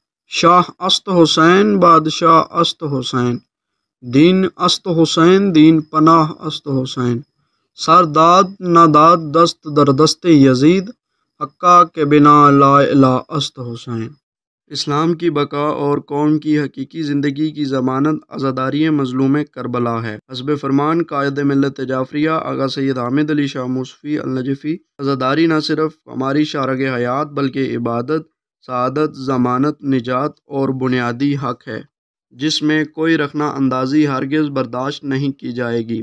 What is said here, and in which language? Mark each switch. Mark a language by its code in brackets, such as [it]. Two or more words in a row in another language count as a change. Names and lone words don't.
[fa] شاہ است حسین بادشاہ است حسین، دین است حسین دین پناہ است حسین، سر داد ناداد دست در دست یزید، حقہ کے بنا لا الہ است حسین۔ [ur] اسلام کی بقا اور قوم کی حقیقی زندگی کی ضمانت عزاداری مظلوم کربلا ہے۔ حسب فرمان قائد ملت جعفریہ آغا سید حامد علی شاہ موسوی النجفی، عزاداری نہ صرف ہماری شارگ حیات بلکہ عبادت، سعادت، ضمانت، نجات اور بنیادی حق ہے، جس میں کوئی رخنہ اندازی ہرگز برداشت نہیں کی جائے گی۔